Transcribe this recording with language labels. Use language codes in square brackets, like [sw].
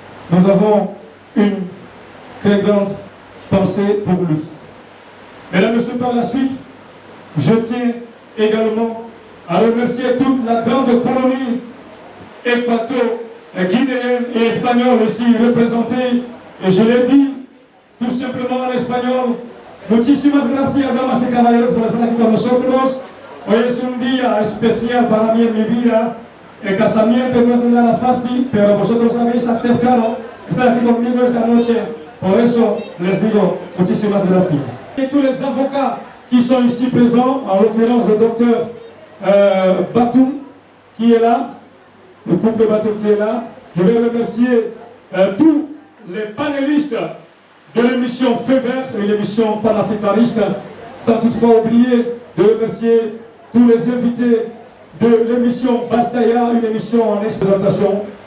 [fr] Nous avons une très grande pensée pour lui. Mesdames et messieurs, par la suite, je tiens également à remercier toute la grande colonie équato-guinéenne et espagnole ici représentée. Et je l'ai dit tout simplement en espagnol. [es] Muchísimas gracias, damas y caballeros, por estar aquí con nosotros. Hoy es un día especial para mí en mi vida. El casamiento no es nada fácil, pero vosotros habéis aceptado estar aquí conmigo esta noche. Por eso les digo muchísimas gracias. [fr] Et tous les avocats qui sont ici présents, en l'occurrence le docteur Batoum qui est là, le couple Batoum qui est là. Je vais remercier tous les panélistes de l'émission Feu Vert, une émission panafricaniste, sans toutefois oublier de remercier tous les invités de l'émission Bastaya, une émission en présentation.